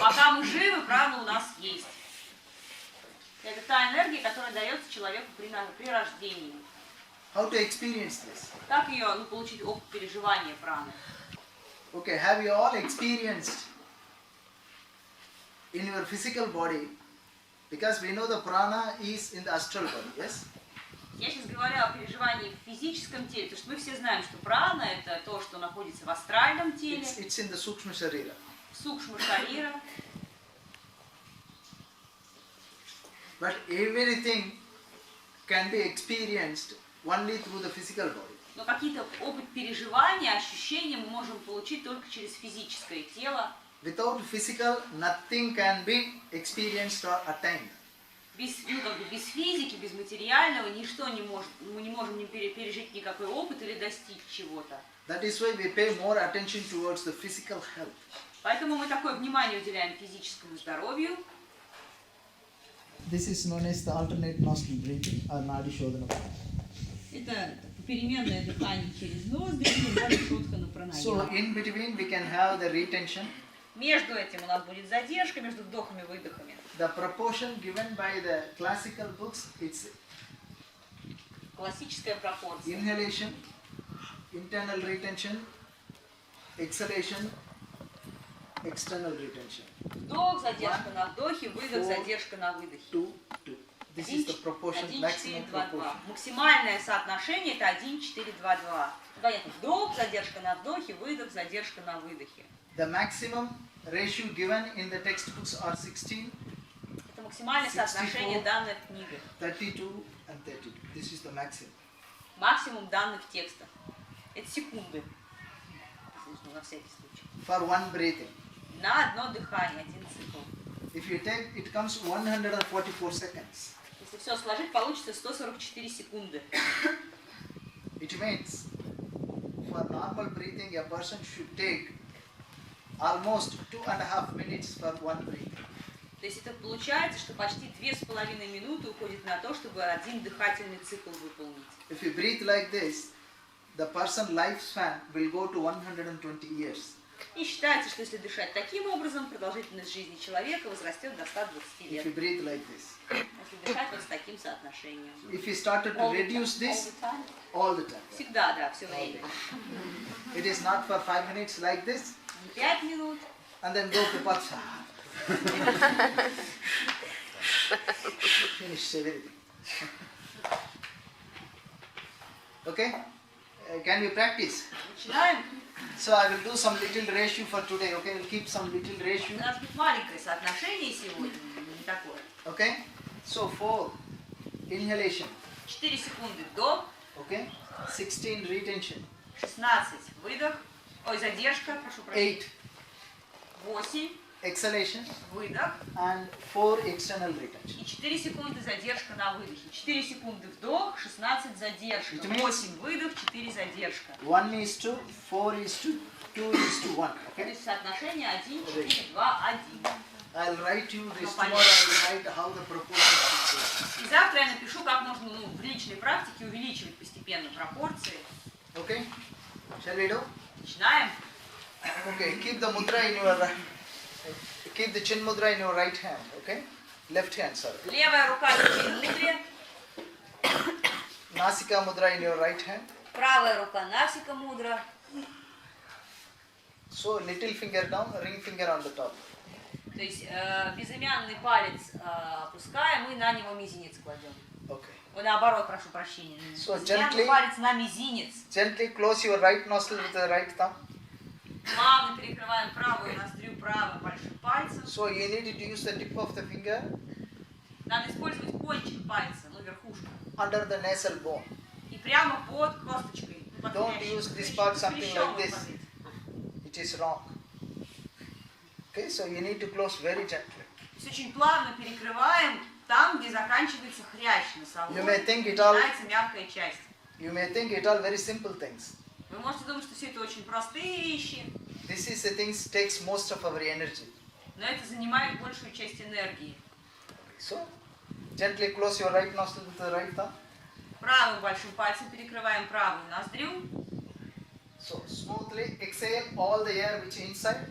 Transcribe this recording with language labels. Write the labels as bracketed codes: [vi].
[ru] Пока мы живы, прана у нас есть. Это та энергия, которая дается человеку при рождении. [en] How to experience this? [ru] Как ее получить опыт переживания праны? [en] Okay, have you all experienced in your physical body? Because we know the prana is in the astral body, yes? [ru] Я сейчас говорю о переживании в физическом теле, потому что мы все знаем, что прана – это то, что находится в астральном теле, [en] It's in the sukshma sharira. [ru] в сукшма-шарира. [en] But everything can be experienced only through the physical body. [ru] Но какие-то опыт переживания, ощущения мы можем получить только через физическое тело. [en] Without physical, nothing can be experienced or attained. [ru] Без физики, без материального ничто не может, мы не можем пережить никакой опыт или достичь чего-то. [en] That is why we pay more attention towards the physical health. [ru] Поэтому мы такое внимание уделяем физическому здоровью. [en] This is known as the alternate nostril breathing or Nadi Shodhana. [ru] Это переменное дыхание через ноздри, Нади Шодхана [en] So [ru] Пранаяма. [en] in between we can have the retention. [ru] Между этим у нас будет задержка, между вдохами и выдохами. [en] The proportion given by the classical books, it's [ru] Классическая пропорция. [en] inhalation, internal retention, exhalation, external retention. [ru] Вдох, задержка на вдохе, выдох, [en] 4, [ru] задержка на выдохе. [en] 2, 2. This is the proportion, [ru] 1, 4, [en] maximum [ru] 2, 2. [en] proportion. [ru] Максимальное соотношение это 1, 4, 2, 2. Понятно. Вдох, задержка на вдохе, выдох, задержка на выдохе. [en] The maximum ratio given in the textbooks are 16, [ru] Это максимальное [en] 64. [ru] соотношение данных в книгах. [en] 32 and 32. This is the maximum. [ru] Максимум данных текста. Это секунды. Нужно на всякий случай. [en] For one breathing. [ru] На одно дыхание, один цикл. [en] If you take, it comes 144 seconds. [ru] Если все сложить, получится 144 секунды. [en] It means for normal breathing, a person should take almost 2.5 minutes for one breath. [ru] То есть это получается, что почти 2,5 минуты уходит на то, чтобы один дыхательный цикл выполнить. [en] If you breathe like this, the person's lifespan will go to 120 years. [ru] И считается, что если дышать таким образом, продолжительность жизни человека возрастет до 120 лет. [en] If you breathe like this. [ru] Если дышать вот с таким соотношением. [en] If you started to reduce this all the time, [ru] Всегда, да, все время. [en] it is not for 5 minutes like this, [ru] Не 5 минут. [en] and then go to Patsha. Finish everything. Okay? Can you practice? [ru] Начинаем. [en] So I will do some little ratio for today, okay? We'll keep some little [ru] У [en] ratio, [ru] нас будет маленькое соотношение сегодня, не такое. [en] okay? So 4, inhalation, [ru] 4 секунды вдох, [en] okay? 16, retention, [ru] 16 выдох, ой, задержка, прошу прощения. [en] 8, [ru] 8 [en] exhalation, [ru] выдох [en] and 4, external retention. [ru] и 4 секунды задержка на выдохе. 4 секунды вдох, 16 задержка, [en] It means- [ru] 8 выдох, 4 задержка. [en] 1:4, 4:2, 2:1, [ru] То [en] okay? [ru] есть соотношение 1, 4, 2, 1. [en] I'll write you this tomorrow. I'll write how the proportion should [ru] И завтра я напишу, как нужно в личной практике увеличивать постепенно пропорции. [en] Okay? Shall we do? [ru] Начинаем. [en] Okay, keep the mudra in your keep the chin mudra in your right hand, okay? Left hand, sorry. [ru] Левая рука на мудре, [en] Nasika mudra in your right hand. [ru] правая рука насика мудра. [en] So little finger down, ring finger on the top. [ru] То есть безымянный палец опускаем и на него мизинец кладем. [en] Okay. [ru] Наоборот, прошу прощения. [en] So [ru] Безымянный палец на мизинец. [en] Gently close your right nostril with the right thumb. [ru] Плавно перекрываем правую ноздрю правым большим пальцем. [en] So you need to use the tip of the finger [ru] Надо использовать кончик пальца, верхушку. [en] under the nasal bone. [ru] И прямо под косточкой. [en] Don't use this part something like this. It is wrong. Okay, so you need to close very gently. [ru] То есть очень плавно перекрываем там, где заканчивается хрящ носовой. [en] You may think it all- [ru] Начинается мягкая часть. [en] You may think it all very simple things. [ru] Вы можете думать, что все это очень простые вещи, [en] This is the things takes most of our energy. [ru] но это занимает большую часть энергии. [en] So gently close your right nostril with the right thumb. [ru] Правым большим пальцем перекрываем правую ноздрю. [en] So smoothly exhale all the air which is inside.